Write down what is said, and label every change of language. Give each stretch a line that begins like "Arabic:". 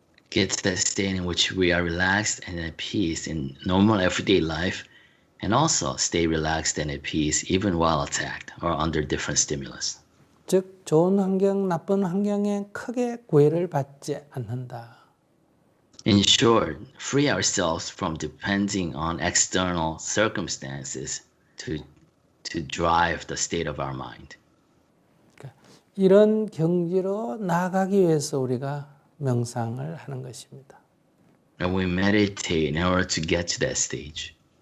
English: Get to that state in which we are relaxed and at peace in normal everyday life, and also stay relaxed and at peace even while attacked or under different stimulus.
Korean: 즉 좋은 환경, 나쁜 환경에 크게 구애를 받지 않는다.
English: In short, free ourselves from depending on external circumstances to drive the state of our mind.
Korean: 이런 경지로 나아가기 위해서 우리가 명상을 하는 것입니다.
English: And we meditate in order to get to that stage.